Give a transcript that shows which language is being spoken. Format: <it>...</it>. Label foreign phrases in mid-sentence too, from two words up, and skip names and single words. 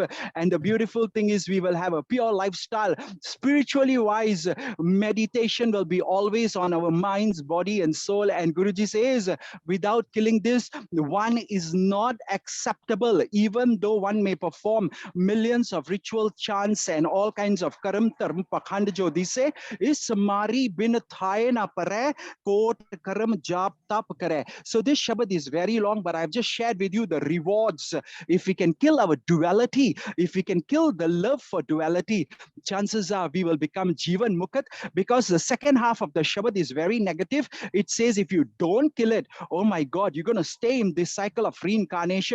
<en>And the beautiful thing is, we will have a pure lifestyle. Spiritually wise, meditation will be always on our minds, body, and soul. And Guruji says, without killing this, one is not acceptable, even though one may perform millions of ritual chants and all kinds of</en> <pa>ਕਰਮ ਧਰਮ ਪਾਖੰਡ ਜੋ ਦੀਸੇ ਇਸ ਮਾਰੀ ਬਿਨ ਥਾਇ ਨ ਪਰੇ ਕੋਟ ਕਰਮ ਜਪ ਤਪ ਕਰੇ.</pa> <en>So this Shabad is very long, but I've just shared with you the rewards. If we can kill our duality, if we can kill the love for duality, chances are we will become</en> <pa>ਜੀਵਨ ਮੁਕਤ,</pa> <en>because the second half of the Shabad is very negative. It says if you don't kill it, oh my God, you're going to stay in this cycle of reincarnation.</en>